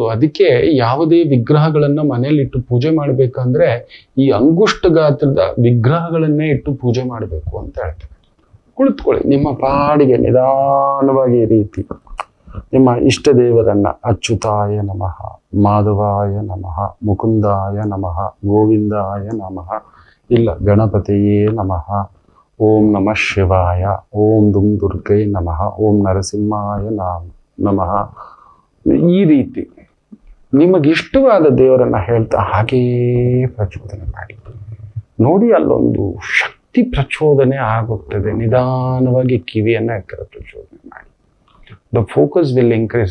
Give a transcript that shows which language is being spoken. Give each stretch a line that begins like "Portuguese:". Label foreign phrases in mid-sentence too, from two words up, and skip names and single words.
Kannada: ಅದಕ್ಕೆ ಯಾವುದೇ ವಿಗ್ರಹಗಳನ್ನ ಮನೆಯಲ್ಲಿ ಇಟ್ಟು ಪೂಜೆ ಮಾಡ್ಬೇಕಂದ್ರೆ ಈ ಅಂಗುಷ್ಟ ಗಾತ್ರದ ವಿಗ್ರಹಗಳನ್ನೇ ಇಟ್ಟು ಪೂಜೆ ಮಾಡಬೇಕು ಅಂತ ಹೇಳ್ತಾರೆ. ಕುಳಿತುಕೊಳ್ಳಿ, ನಿಮ್ಮ ಪಾಡಿಗೆ ನಿಧಾನವಾಗಿ ಈ ರೀತಿ ನಿಮ್ಮ ಇಷ್ಟ ದೇವರನ್ನ
Sanskrit: ಅಚ್ಯುತಾಯ ನಮಃ, ಮಾಧವಾಯ ನಮಃ, ಮುಕುಂದಾಯ ನಮಃ, ಗೋವಿಂದಾಯ ನಮಃ, ಇಲ್ಲ ಗಣಪತಿಯೇ ನಮಃ, ಓಂ ನಮಃ ಶಿವಾಯ, ಓಂ ದುರ್ಗೈ ನಮಃ, ಓಂ ನರಸಿಂಹಾಯ ನಮಃ.
Kannada: ಈ ರೀತಿ ನಿಮಗಿಷ್ಟವಾದ ದೇವರನ್ನ ಹೇಳ್ತಾ ಹಾಗೇ ಪ್ರಚೋದನೆ ಮಾಡಿ ನೋಡಿ. ಅಲ್ಲೊಂದು ಶಕ್ತಿ ಪ್ರಚೋದನೆ ಆಗುತ್ತದೆ. ನಿಧಾನವಾಗಿ ಕಿವಿಯನ್ನ ಎತ್ತರ ಪ್ರಚೋದನೆ ಮಾಡಿ.
English: The focus will increase.